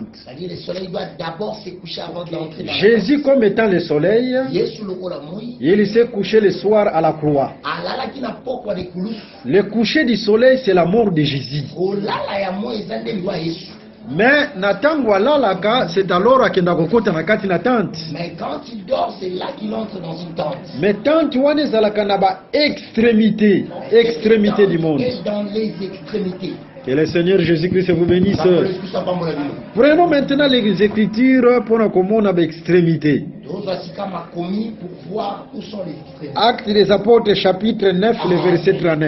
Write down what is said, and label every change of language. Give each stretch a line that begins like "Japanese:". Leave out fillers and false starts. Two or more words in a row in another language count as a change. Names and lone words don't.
French: C'est-à-dire le soleil doit d'abord se coucher avant d'entrer dans la tente. Jésus comme étant le soleil, il s'est couché le soir à la croix. Le coucher du soleil, c'est la mort de Jésus. Mais c'est alors qu'il a
Lingala: kokota na kati na tente.
French: Mais quand il dort, c'est là qu'il entre dans une tente.
Lingala: Mais tente wana ezalaka na ba
French: extrémité du monde. Dans les extrémités. Que le Seigneur Jésus-Christ vous bénisse. Prenons maintenant les Écritures pour comprendre l'extrémité. Actes des Apôtres chapitre 9, le verset 39.